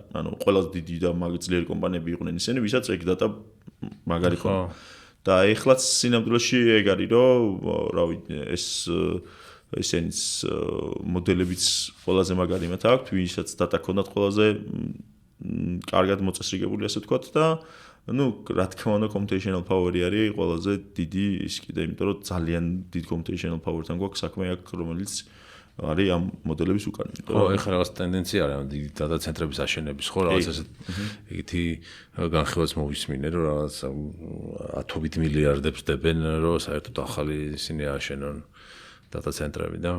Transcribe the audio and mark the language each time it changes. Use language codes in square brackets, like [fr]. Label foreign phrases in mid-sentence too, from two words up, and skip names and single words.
[ka] ანუ ყველაზე დიდი და მაგძლიერი კომპანიები იყვნენ ისინი, ვისაც ეგ data მაგარი ქონდა. და ეხლაც სინამდვილეში ეგ არის რომ რა ვიცი ეს ესენიც მოდელებიც ყველაზე მაგარი მათ აქვთ, ვისაც data ქონდათ ყველაზე კარგად მოწესრიგებული ასე ვთქვათ და ну, რა თქმა უნდა, [en] computational power-ი [ka] არის ყველაზე დიდი ის კიდე, იმიტომ რომ ძალიან დიდ [en] computational power-თან [ka] გვაქვს საქმე აქ, რომელიც არის ამ მოდელების უკან. ხო, ეხლა რაღაც ტენდენცია არის ამ დიდი data ცენტრების აშენების, ხო, რაღაც ესე ეგეთი განხილვაც მოვისმინე, რომ რაღაც ათობით მილიარდებს დებენ, რომ საერთოდ ახალი ისინი აშენონ data ცენტრები და